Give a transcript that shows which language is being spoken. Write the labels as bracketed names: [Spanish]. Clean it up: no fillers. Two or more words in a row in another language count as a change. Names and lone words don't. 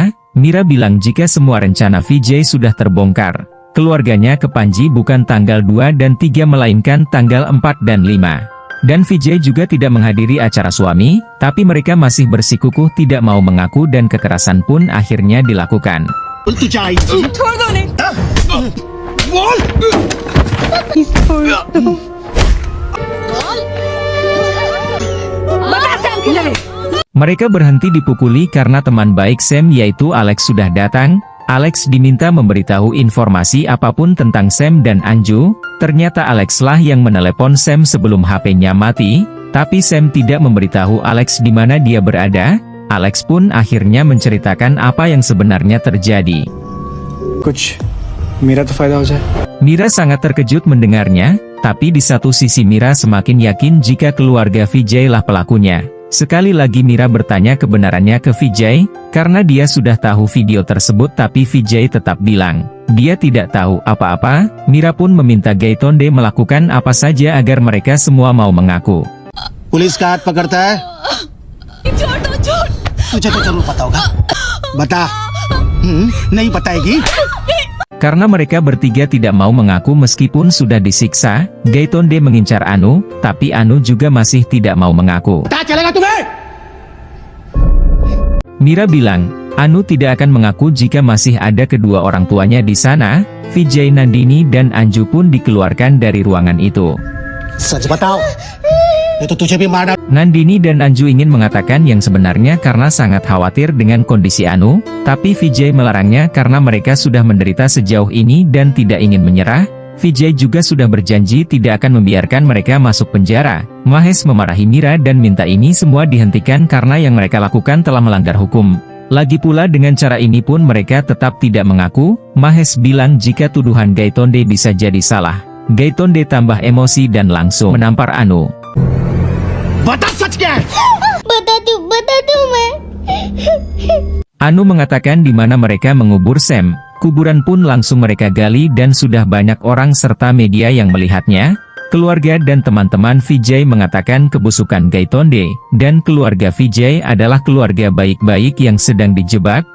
[Indonesian] Mira bilang jika semua rencana Vijay sudah terbongkar, keluarganya ke Panji bukan tanggal 2 dan 3 melainkan tanggal 4 dan 5. Dan Vijay juga tidak menghadiri acara suami, tapi mereka masih bersikukuh tidak mau mengaku dan kekerasan pun akhirnya dilakukan. [Hindi] छोड़ दो नहीं बता सैम किधर है? [Indonesian] Mereka berhenti dipukuli karena teman baik Sam yaitu Alex sudah datang. Alex diminta memberitahu informasi apapun tentang Sam dan Anju. Ternyata Alex lah yang menelepon Sam sebelum HP-nya mati, tapi Sam tidak memberitahu Alex di mana dia berada. Alex pun akhirnya menceritakan apa yang sebenarnya terjadi. [Hindi] कुछ मेरा तो फायदा हो जाए। [Indonesian] Mira sangat terkejut mendengarnya, tapi di satu sisi Mira semakin yakin jika keluarga Vijay lah pelakunya. Sekali lagi Mira bertanya kebenarannya ke Vijay, karena dia sudah tahu video tersebut tapi Vijay tetap bilang dia tidak tahu apa-apa. Mira pun meminta Gaitonde melakukan apa saja agar mereka semua mau mengaku. [Hindi] पुलिस का हाथ पकड़ता है तुझे तो जरूर पता होगा बता नहीं बताएगी [Indonesian] Karena mereka bertiga tidak mau mengaku meskipun sudah disiksa, Gaitonde mengincar Anu, tapi Anu juga masih tidak mau mengaku. Mira bilang, Anu tidak akan mengaku jika masih ada kedua orang tuanya di sana. Vijay, Nandini dan Anju pun dikeluarkan dari ruangan itu. [Hindi] सच बताओ ये तो तुझे भी मार [Indonesian] Nandini dan Anju ingin mengatakan yang sebenarnya karena sangat khawatir dengan kondisi Anu, tapi Vijay melarangnya karena mereka sudah menderita sejauh ini dan tidak ingin menyerah. Vijay juga sudah berjanji tidak akan membiarkan mereka masuk penjara. Mahesh memarahi Mira dan minta ini semua dihentikan karena yang mereka lakukan telah melanggar hukum. Lagi pula dengan cara ini pun mereka tetap tidak mengaku. Mahesh bilang jika tuduhan Gaitonde bisa jadi salah. Gaitonde tambah emosi dan langsung menampar Anu. [Hindi] बता दूं मैं [Indonesian] Anu mengatakan di mana mereka mengubur Sam. Kuburan pun langsung mereka gali dan sudah banyak orang serta media yang melihatnya. Keluarga dan teman-teman Vijay mengatakan kebusukan Gaitonde, dan keluarga Vijay adalah keluarga baik-baik yang sedang dijebak.